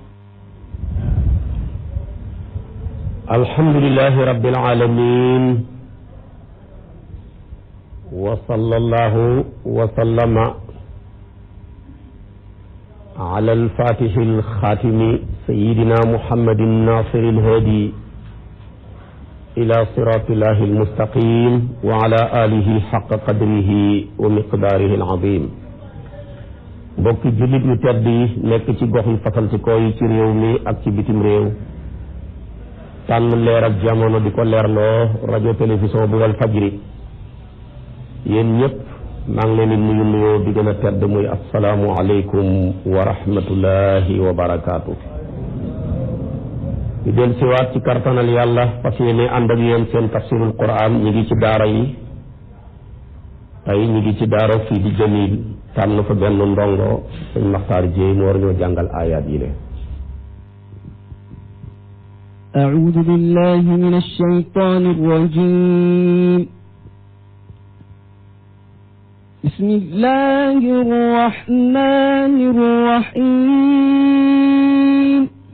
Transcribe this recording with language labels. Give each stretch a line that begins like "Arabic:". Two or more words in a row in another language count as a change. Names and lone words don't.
Arabic: الحمد لله رب العالمين، وصلى الله وسلم على الفاتح الخاتم سيدنا محمد الناصر الهادي إلى صراط الله المستقيم وعلى آله حق قدره ومقداره العظيم.
Wolof: bokki jullit yu tedd yi nekk ci gox yu fasantikoo yi ci réew mi ak ci bitim réew, tànn leer ak jamono di ko leerloo rajo télévision bu wal fajri, yéen ñëpp maa ngi leen di nuyu nuyoo di gën a tedd muy
Arabic: السلام عليكم ورحمة الله وبركاته.
Wolof: di del siwaat ci kartanal yàlla fas yéene ànd ak yéen seen
Arabic: تفسير القرآن.
Wolof: ñi ngi ci daara yi tey, ñi ngi ci daara fii di Jamil, tànn fa benn ndongo sëñ Maxtaar Jéey mu war ñoo jàngal aayaat yi le.
Arabic: أعوذ بالله من الشيطان الرجيم. بسم الله الرحمن الرحيم.